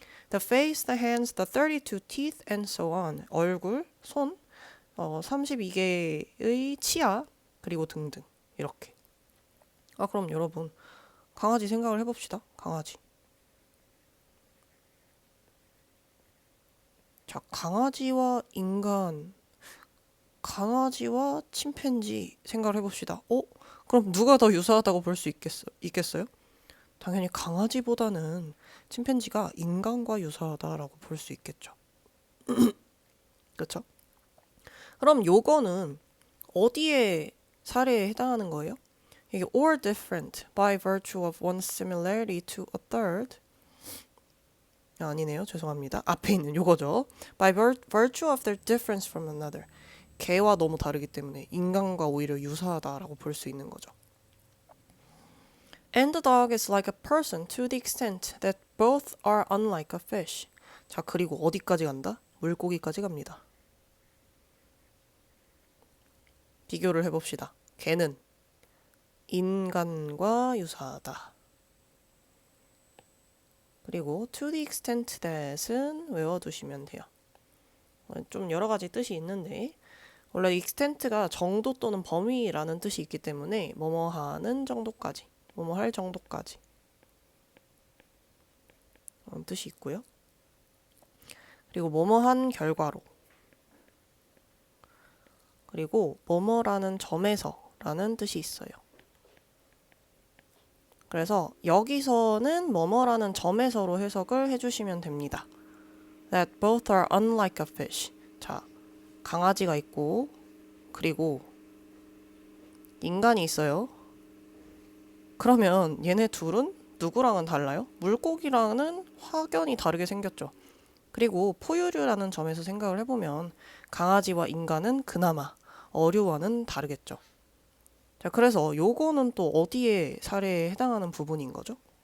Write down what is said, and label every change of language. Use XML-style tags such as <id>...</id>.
<en>The face, the hands, the 32 teeth, and so on.</en> <ko>얼굴, 손, 32개의 치아, 그리고 등등. 이렇게. 그럼 여러분 강아지 생각을 해봅시다. 강아지. 자, 강아지와 인간, 강아지와 침팬지 생각을 해봅시다. 그럼 누가 더 유사하다고 볼 수 있겠어요? 당연히 강아지보다는 침팬지가 인간과 유사하다라고 볼 수 있겠죠. 그렇죠? 그럼 요거는 어디에 사례에 해당하는 거예요? 이게</ko> <en>or different by virtue of one's similarity to a third.</en> <ko>아니네요. 죄송합니다. 앞에 있는 요거죠.</ko> <en>By virtue of their difference from another.</en> <ko>개와 너무 다르기 때문에 인간과 오히려 유사하다라고 볼 수 있는 거죠.</ko> <en>And the dog is like a person to the extent that both are unlike a fish.</en> <ko>자, 그리고 어디까지 간다? 물고기까지 갑니다. 비교를 해봅시다. 개는 인간과 유사하다. 그리고</ko> <en>to the extent that</en> <ko>은 외워두시면 돼요. 좀 여러 가지 뜻이 있는데 원래 extent가 정도 또는 범위라는 뜻이 있기 때문에 뭐뭐 하는 정도까지, 뭐뭐 할 정도까지 그런 뜻이 있고요. 그리고 뭐뭐 한 결과로 그리고 뭐뭐라는 점에서라는 뜻이 있어요. 그래서 여기서는 뭐뭐라는 점에서로 해석을 해주시면 됩니다.</ko> <en>That both are unlike a fish.</en> <ko>자, 강아지가 있고 그리고 인간이 있어요. 그러면 얘네 둘은 누구랑은 달라요? 물고기랑은 확연히 다르게 생겼죠. 그리고 포유류라는 점에서 생각을 해보면 강아지와 인간은 그나마 어류와는 다르겠죠. 자, 그래서 요거는 또 어디에 사례에 해당하는 부분인 거죠?</ko>